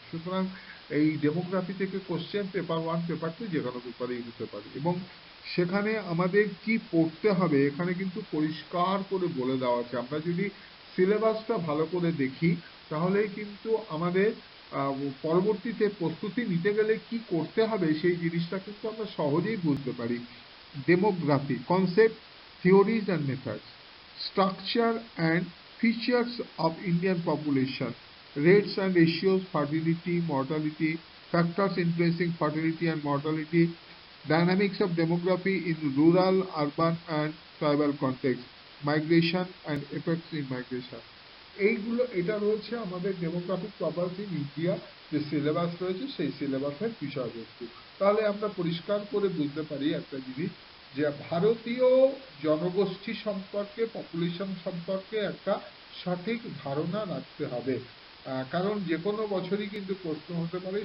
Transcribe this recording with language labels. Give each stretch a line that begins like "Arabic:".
Bangla: সুতরাং এই ডেমোগ্রাফি থেকে কোশ্চেন পেপার 1, পেপার 2 যে কোনো পেপারেই হতে পারে, এবং সেখানে আমাদের কি পড়তে হবে এখানে কিন্তু পরিষ্কার করে বলে দেওয়া আছে। আমরা যদি সিলেবাসটা ভালো করে দেখি, তাহলে কিন্তু আমাদের পরবর্তীতে প্রস্তুতি নিতে গেলে কি করতে হবে সেই জিনিসটা কিন্তু আমরা সহজেই বুঝতে পারি।
English: Demography concept, theories and methods, structure and features of Indian population, rates and ratios, fertility, mortality, factors influencing fertility and mortality, dynamics of demography in rural, urban and tribal context, migration and effects in migration.
Bangla: এইগুলো, এটা রয়েছে আমাদের demographic প্রপার্স in India যে syllabus রয়েছে, সেই সিলেবাসের বিষয়বস্তু। তাহলে আমরা পরিষ্কার করে বুঝতে পারি একটা জিনিস, যে ভারতীয় জনগোষ্ঠী সম্পর্কে, পপুলেশন সম্পর্কে একটা সঠিক ধারণা রাখতে হবে, কারণ যে কোনো বছরই কিন্তু প্রশ্ন হতে পারে।